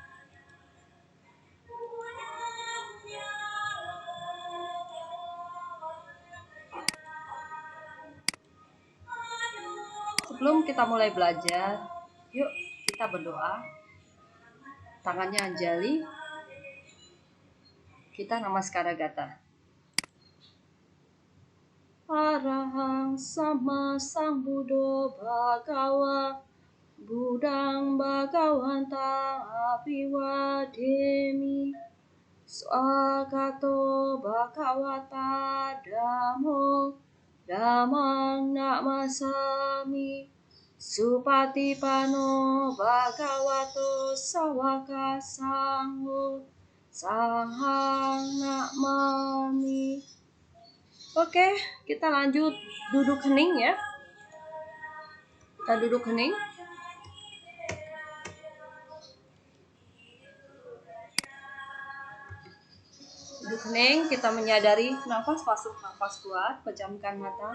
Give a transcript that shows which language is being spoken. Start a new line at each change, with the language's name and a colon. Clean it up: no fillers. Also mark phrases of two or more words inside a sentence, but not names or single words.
Indonesian: Sebelum kita mulai belajar, yuk kita berdoa. Tangannya Anjali. Kita
Pali: namaskara gata. Arahang sama sang Buddho Bhagawa Buddhang Bhagawantang Abhiwademi Swagato Bhagavata Dhammo Dhammang Namasami Supatipano Bhagavato Sawaka Sangho Sanghang Namami.
Indonesian: Oke, kita lanjut duduk hening ya. Kita duduk hening. Duduk hening, kita menyadari nafas masuk, nafas keluar, pejamkan mata.